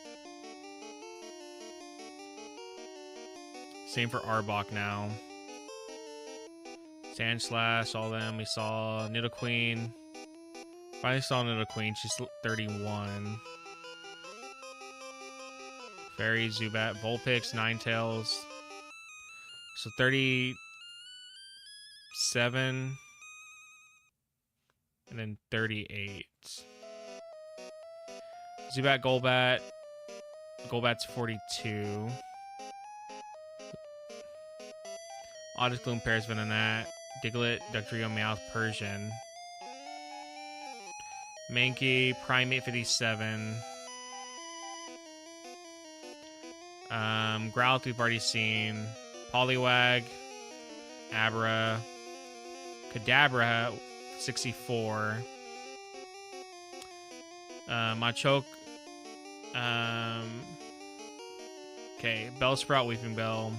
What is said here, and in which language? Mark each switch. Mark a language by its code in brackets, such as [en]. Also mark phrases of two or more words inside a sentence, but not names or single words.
[en] Same for Arbok now. Sandslash, all them we saw. Nidoqueen. Finally saw Nidoqueen, she's 31. Fairy, Zubat, Vulpix, Ninetales. So 37. And then 38. Zubat, Golbat. Golbat's 42. Oddest Gloom, Paris, Venonat. Diglett, Dugtrio, Meowth, Persian. Mankey, Primate 57. Growlithe we've already seen. Poliwag, Abra, Kadabra 64. Machoke. Okay, Bellsprout, Weeping Bell.